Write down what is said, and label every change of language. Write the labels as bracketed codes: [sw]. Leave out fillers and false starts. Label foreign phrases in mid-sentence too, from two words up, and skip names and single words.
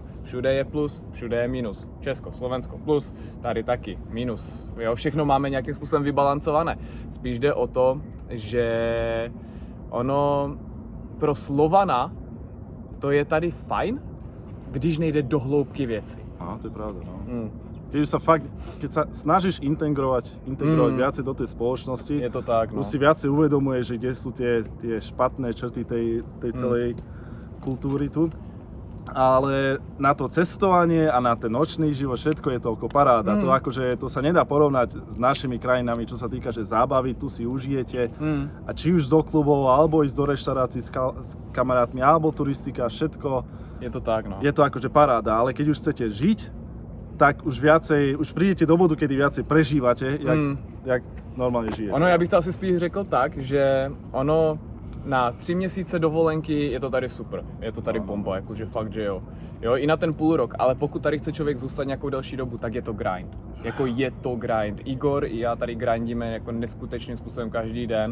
[cs] Všude je plus, všude je minus. Česko, Slovensko plus, tady taky minus. Jo, všechno máme nějakým způsobem vybalancované. Spíš jde o to, že ono pro Slovana to je tady fajn, když nejde do hloubky věci. No, to je pravda, no. [sk] Keď sa snažíš integrovať viacej do tej spoločnosti, Je to tak, no. už si viacej uvedomuješ, že kde sú tie špatné črty tej celej kultúry tu. Ale na to cestovanie a na ten nočný život, všetko je toľko paráda. To sa nedá porovnať s našimi krajinami, čo sa týka, že zábavy, tu si užijete. A či už do klubov, alebo ísť do reštaurácií s kamarátmi, alebo turistika, všetko. Je to tak, no. Je to akože paráda, ale keď už chcete žiť, tak už prídete do bodu, kedy viacej prežívate, jak normálne žijete. [cs] Ono, já bych to asi spíš řekl tak, že ono na 3 měsíce dovolenky je to tady super, je to tady bomba, jakože fakt, že jo. Jo, i na ten půl rok, ale pokud tady chce člověk zůstat nějakou delší dobu, tak je to grind. Jako je to grind. Igor i já tady grindíme jako neskutečným způsobem každý den.